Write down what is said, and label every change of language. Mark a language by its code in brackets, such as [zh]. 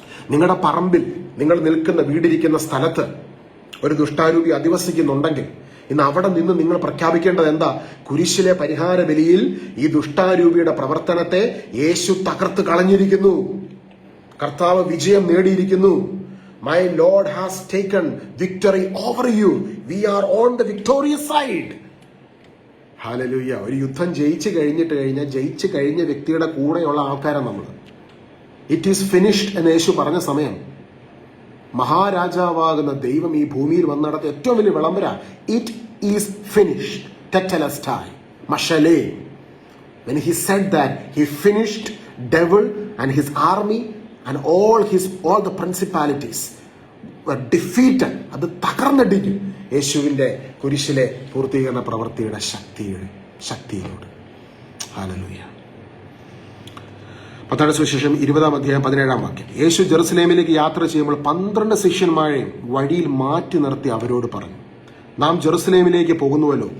[ml] നിങ്ങളുടെ പറമ്പിൽ, നിങ്ങൾ നിൽക്കുന്ന വീടിരിക്കുന്ന സ്ഥലത്ത് ഒരു ദുഷ്ടാരൂപി അധിവസിക്കുന്നുണ്ടെങ്കിൽ ഇന്ന് അവിടെ നിന്ന് നിങ്ങൾ പ്രഖ്യാപിക്കേണ്ടത് എന്താ? കുരിശിലെ പരിഹാര ബലിയിൽ ഈ ദുഷ്ടാരൂപിയുടെ പ്രവർത്തനത്തെ യേശു തകർത്ത് കളഞ്ഞിരിക്കുന്നു. കർത്താവ് വിജയം നേടിയിരിക്കുന്നു. [en] My Lord has taken victory over you. We are on the victorious side. [ml] Hallelujah. ഒരു യുദ്ധം ജയിച്ചു കഴിഞ്ഞ വ്യക്തിയുടെ കൂടെയുള്ള ആൾക്കാരാണ് നമ്മൾ. [en] it is finished [ml] എന്ന് യേശു പറഞ്ഞ സമയം മഹാരാജാവാകുന്ന ദൈവം ഈ ഭൂമിയിൽ വന്നിടത്ത് ഏറ്റവും വലിയ വിളംബര, it is finished ടെറ്റലസ്റ്റായി മഷലേ. [en] When he said that, he finished devil and his army and all the principalities were defeated. [ml] അത് തകർന്നടിക്കും യേശുവിന്റെ കുരിശിലെ പൂർത്തീകരണ പ്രവൃത്തിയുടെ ശക്തിയോട്. ഹല്ലേലൂയ. മത്തായിയുടെ സുവിശേഷം 20-ാം അധ്യായം 17-ാം വാക്യം. യേശു ജെറുസലേമിലേക്ക് യാത്ര ചെയ്യുമ്പോൾ 12 ശിഷ്യന്മാരെയും വഴിയിൽ മാറ്റി നിർത്തി അവരോട് പറഞ്ഞു, നാം ജെറുസലേമിലേക്ക് പോകുന്നുവല്ലോ.